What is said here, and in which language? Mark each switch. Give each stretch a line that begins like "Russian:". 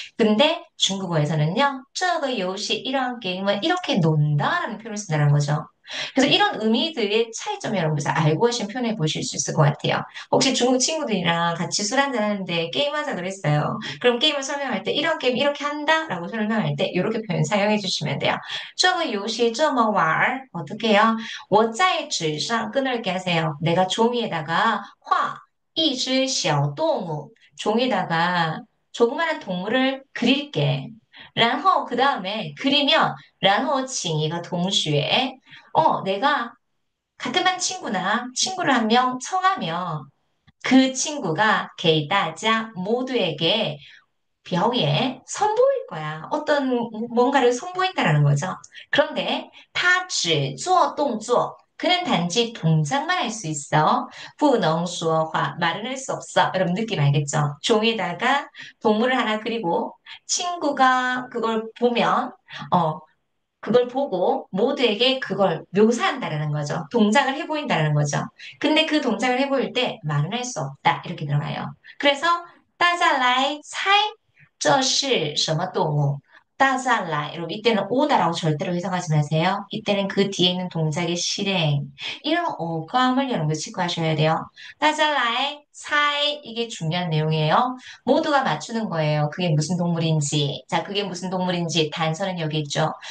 Korean: 근데 중국어에서는요,
Chinese: 这个游戏
Korean: 이러한 게임은 이렇게 논다라는 표현을 쓴다는 거죠. 그래서 이런 의미들의 차이점을 여러분께서 알고 하신 표현해 보실 수 있을 것 같아요. 혹시 중국 친구들이랑 같이 술 한잔 하는데 게임하자 그랬어요. 그럼 게임을 설명할 때 이런 게임 이렇게 한다라고 설명할 때 이렇게 표현 사용해 주시면 돼요.
Chinese: 这个游戏这么玩
Korean: 어떻게 해요?
Chinese: 我在纸上
Korean: 끈을게 하세요. 내가 종이에다가
Chinese: 画一只小动物
Korean: 종이에다가 조그마한 동물을 그릴게. 然后 그 다음에 그리면
Chinese: 然后请一个
Korean: 동시에 내가 같은 반 친구나 친구를 한 명 청하면 그 친구가
Chinese: 给大家
Korean: 모두에게 表演 선보일 거야. 어떤 뭔가를 선보인다라는 거죠. 그런데
Chinese: 他只做动作
Korean: 그는 단지 동작만 할 수 있어.
Chinese: 不能说话
Korean: 말은 할 수 없어. 여러분 느낌 알겠죠? 종이에다가 동물을 하나 그리고 친구가 그걸 보면 어 그걸 보고 모두에게 그걸 묘사한다라는 거죠. 동작을 해보인다라는 거죠. 근데 그 동작을 해보일 때 말은 할 수 없다. 이렇게 들어가요.
Chinese: 그래서 大家来猜这是什么动物? 大家来
Korean: 여러분 이때는 오다라고 절대로 해석하지 마세요. 이때는 그 뒤에 있는 동작의 실행 이런 어감을 여러분들 체크하셔야 돼요.
Chinese: 大家来猜
Korean: 이게 중요한 내용이에요. 모두가 맞추는 거예요. 그게 무슨 동물인지. 자, 그게 무슨 동물인지 단서는 여기 있죠.